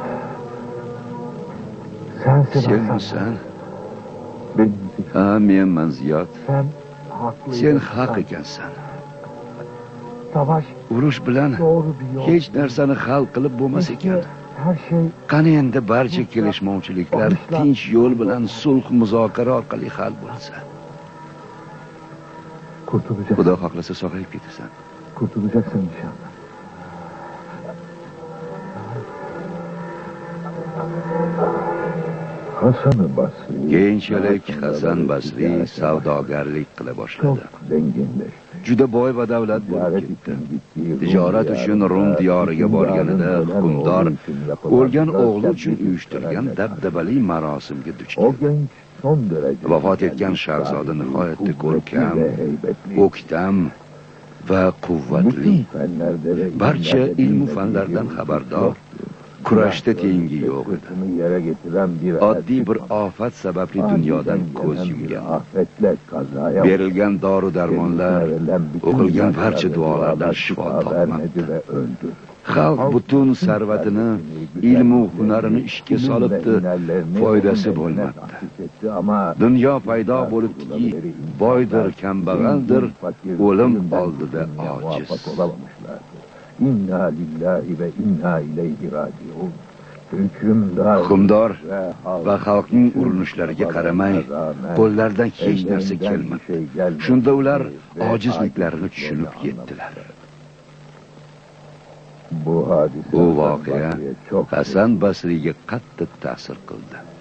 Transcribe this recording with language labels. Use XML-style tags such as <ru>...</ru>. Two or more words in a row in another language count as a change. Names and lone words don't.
<tr>Sensin sen Hasan.</tr> <uz>misan?</uz> <tr>Benim</tr> <uz>Ha, menman Ziyod.</uz> <tr>Sen haklıydın.</tr> <uz>Sen haq ekansan.</uz> <tr>Savaş</tr> <uz>Urush bilan</uz> <tr>doğru bir yol.</tr> <uz>hech narsani hal qilib bo'lmas ekan.</uz> <tr>Her şey</tr> <uz>Qani endi barcha kelishmovchiliklar tinch yo'l bilan sulh muzokara orqali hal bo'lsa.</uz> <tr>kurtulacaksın.</tr> <uz>Xudo xohlasa sog'ayib ketasan.</uz> <tr>Kurtulacaksın inşallah. Hasan-ı Basri</tr> <uz>Keyinchalik Hasan Basri savdogarlik qila</uz> <tr>çok</tr> <uz>boshladi.</uz> <tr>zenginleşti.</tr> <uz>Juda boy va davlat bo'lib ketdi. Tijorat uchun Rum diyoriga borganida hukmdor o'lgan o'g'li uchun uyushtirgan dabdabali marosimga duch</uz> <tr>O</tr> <uz>keldi.</uz> <tr>genç son derece</tr> <uz>Vafot etgan shahzoda nihoyatda ko'rkam, o'ktam va quvvatli. Barcha ilmu fanlardan xabardor, kurashda tengi yo'q edi. Oddiy bir ofat sababli dunyodan ko'z yumgan. Berilgan dori-darmonlar, o'qilgan barcha duolardan shifo topmadi. Xalq butun sarvatini, ilmu hunarini ishga solibdi, foydasi bo'lmadi. Dunyo paydo bo'libdiki, boydir, kambag'aldir, o'lim oldida ojiz.</uz> <ar>إنا لله وإنا إليه راجعون.</ar> <uz>Hukmdor va xalqning urinishlariga qaramay, qo'llaridan hech narsa kelmadi. Shunda ular ojizliklarini tushunib yetdilar. Bu voqea Hasan Basriga qattiq ta'sir qildi.</uz>